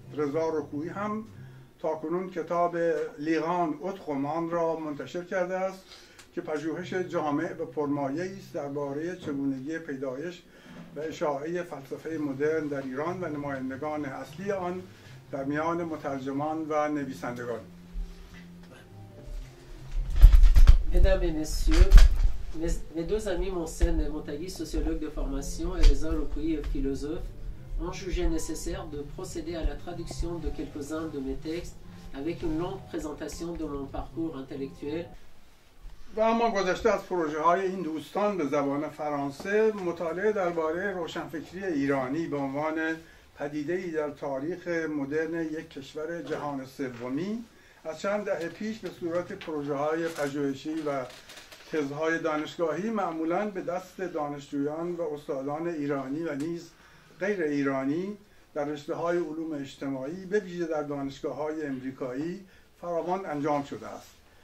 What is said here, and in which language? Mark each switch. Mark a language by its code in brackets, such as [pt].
[fa] رضا رکویی هم تاکنون کتاب لیغان اوتخومان را منتشر کرده است که پژوهش جامع و پرمایه‌ای است درباره چگونگی پیدایش و اشاعه فلسفه مدرن در ایران و نمایندگان اصلی آن در میان مترجمان و نویسندگان. [fr] Mesdames et messieurs, mes deux amis Mohsen Mottagui, sociologue de formation, et Reza Rokouyi, philosophe, ont jugé nécessaire de procéder à la traduction de quelques-uns de mes textes avec une longue présentation de mon parcours intellectuel. [fa] و اما گذشته از پروژه های این دوستان به زبان فرانسه، مطالعه درباره روشنفکری ایرانی به عنوان پدیده‌ای در تاریخ مدرن یک کشور جهان سومی از چند دهه پیش به صورت پروژه های پژوهشی و تزهای دانشگاهی معمولاً به دست دانشجویان و استادان ایرانی و نیز غیر ایرانی در رشته‌های علوم اجتماعی به ویژه در دانشگاه‌های امریکایی فراوان انجام شده است.